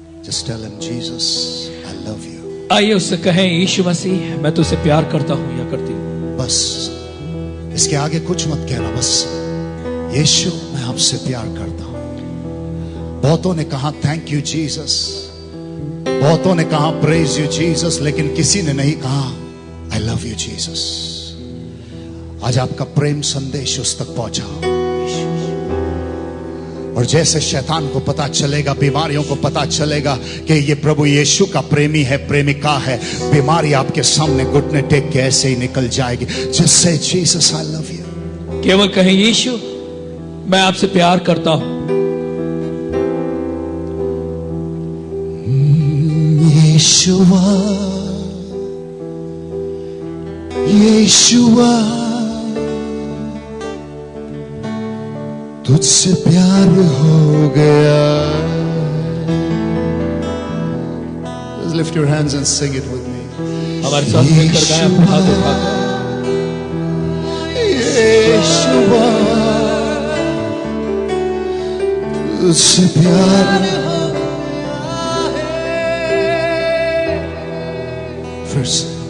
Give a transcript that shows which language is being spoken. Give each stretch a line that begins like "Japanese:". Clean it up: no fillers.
English: Just tell him, Jesus, I love you.
Hindi: आइए उससे कहें, यीशु मसीह मैं तुझसे प्यार करता हूं या करती हूं। बस इसके आगे कुछ मत कहना, बस यीशु मैं आपसे प्यार करता हूं। बहुतों ने कहा
English: thank you Jesus,
Hindi: बहुतों ने कहा
English: praise you Jesus,
Hindi: लेकिन किसी ने नहीं कहा
English: I love you Jesus.
Hindi: आज आपका प्रेम संदेश उस तक पहुंचाओ, और जैसे शैतान को पता चलेगा, बीमारियों को पता चलेगा कि ये प्रभु यीशु का प्रेमी है, प्रेमिका है, बीमारी आपके सामने घुटने टेक के ऐसे ही निकल जाएगी।
English: Just say Jesus I love you.
Hindi: केवल कहें, यीशु मैं आपसे प्यार करता हूं। यीशुआ यीशुआ तुझसे प्यार हो गया।
English: Just lift your hands and sing it with me.
Hindi: हमारे साथ मिलकर गाएं अपने हाथ उठाकर। यीशुआ तुझसे प्यार हो गया है। फिर से